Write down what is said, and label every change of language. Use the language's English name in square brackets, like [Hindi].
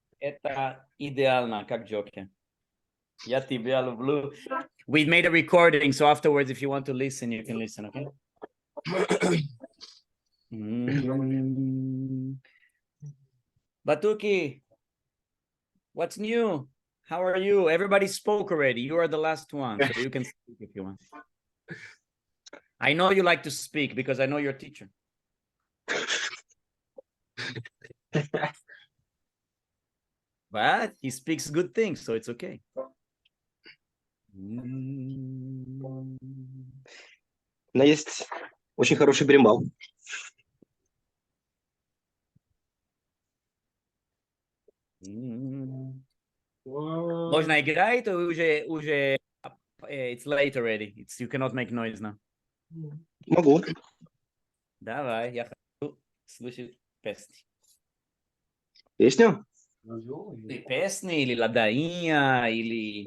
[Russian] Это идеально, как Джокер. Я тебя люблю. [English] We made a recording, so afterwards, if you want to listen, you can listen, okay? Batuki, what's new? How are you? Everybody spoke already. You are the last one, so you can speak if you want. I know you like to speak because I know your teacher. But he speaks good things, so it's okay. [Russian] У меня есть очень хороший брембал. Можно играть, уже [English] it's late already. You cannot make noise now. [Russian] Могу. Давай, я хочу слышать песни. Песню? Песни или лadainha, или...